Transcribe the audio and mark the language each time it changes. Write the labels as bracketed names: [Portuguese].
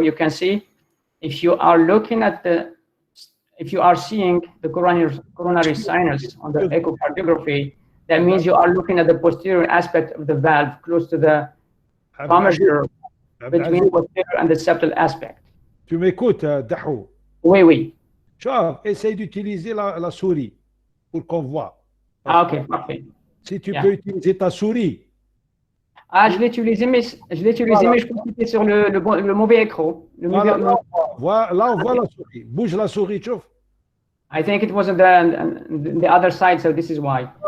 [English] You can see if you are looking at if you are seeing the coronary sinus on the echocardiography, that means you are looking at the posterior aspect of the valve close to the commissure between the posterior and the septal aspect. [French] Tu m'écoutes, Dahou? Oui, oui. Ciao, essaye d'utiliser la souris pour qu'on voit. Ah, ok, parfait. Si tu peux utiliser ta souris. Ah, je l'ai utilisé, mais je pense que c'était sur le mauvais écran. Là, on voit la souris. Bouge la souris, chauffe. [English] I think it was on the other side, so this is why.